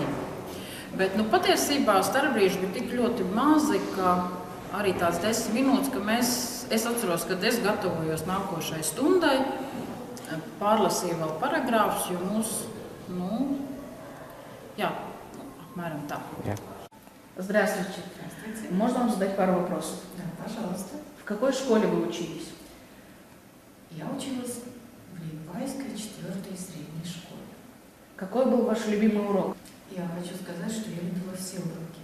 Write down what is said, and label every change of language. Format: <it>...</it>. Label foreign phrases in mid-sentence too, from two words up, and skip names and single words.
<lv>Bet patiesībā starpbrīži bija tik ļoti mazi, ka arī tās 10 minūtes, ka es atceros, kad es gatavojos nākošai stundai, pārlasīju vēl paragrāfus, jo mūs, apmēram tā.</lv> <ru>Здравствуйте. Здравствуйте. Можно вам задать пару вопросов? Да, пожалуйста. В какой школе вы учились? Я училась в Липайской 4-й средней школе. Какой был ваш любимый урок? Я хочу сказать, что я любила все уроки.</ru>